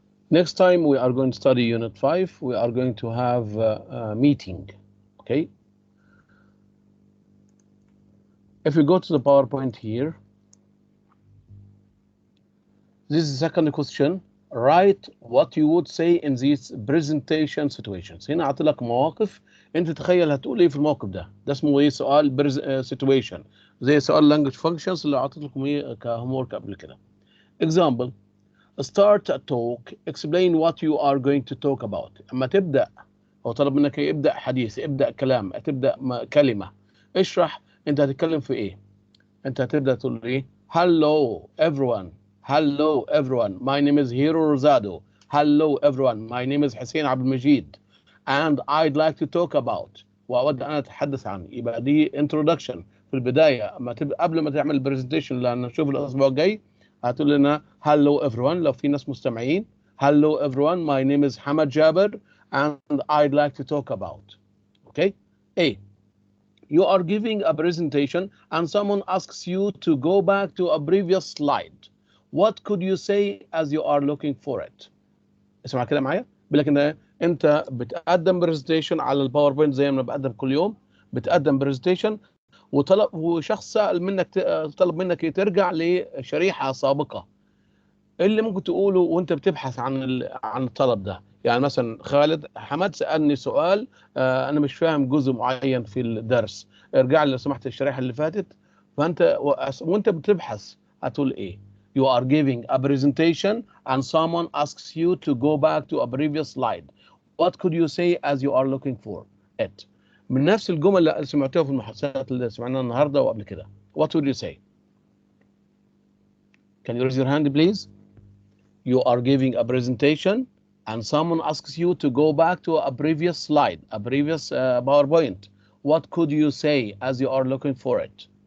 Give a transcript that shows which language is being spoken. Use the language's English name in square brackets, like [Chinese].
[English] Next time we are going to study Unit 5. We are going to have a meeting, okay? If we go to the PowerPoint here, this is the second question. Write what you would say in these presentation situations. [Arabic] هنا أعطي لك مواقف أنت تخيل هتقول إيه في الموقف ده. ده اسمه إيه؟ سؤال situation. زي سؤال language functions اللي أعطيت لكم إيه كهومورك قبل كده. [English] Example. Start a talk. Explain what you are going to talk about. [Arabic] أما تبدأ هو طلب منك إيه؟ ابدأ حديث، ابدأ كلام، تبدأ كلمة. اشرح أنت هتتكلم في إيه. أنت هتبدأ تقول إيه؟ [English] Hello everyone. Hello everyone. My name is Hero Rosado. Hello everyone. My name is حسين عبد المجيد. And I'd like to talk about. [Arabic] وأود أن أتحدث عن. يبقى دي introduction في البداية. أما تبدأ قبل ما تعمل البرزنتيشن اللي هنشوف الأسبوع الجاي هتقول لنا [English] Hello everyone [Arabic] لو في ناس مستمعين. [English] Hello everyone. My name is Hamad Jaber and I'd like to talk about. Okay? A. You are giving a presentation and someone asks you to go back to a previous slide. What could you say as you are looking for it? [Arabic] اسمع كده معايا. بيقول لك ان انت بتقدم برزنتيشن على الباوربوينت زي ما بقدم كل يوم. بتقدم برزنتيشن وشخص طلب منك ترجع لشريحه سابقه. اللي ممكن تقوله وانت بتبحث عن الطلب ده. يعني مثلا خالد حمد سألني سؤال انا مش فاهم جزء معين في الدرس. ارجع لي لو سمحت الشريحه اللي فاتت. فانت وانت بتبحث هتقول ايه؟ [English] You are giving a presentation and someone asks you to go back to a previous slide. What could you say as you are looking for it? [Arabic] من نفس الجمل اللي سمعتوها في المحادثات اللي سمعناها النهارده وقبل كده. [English] What would you say? Can you raise your hand please? You are giving a presentation and someone asks you to go back to a previous slide, a previous PowerPoint. What could you say as you are looking for it?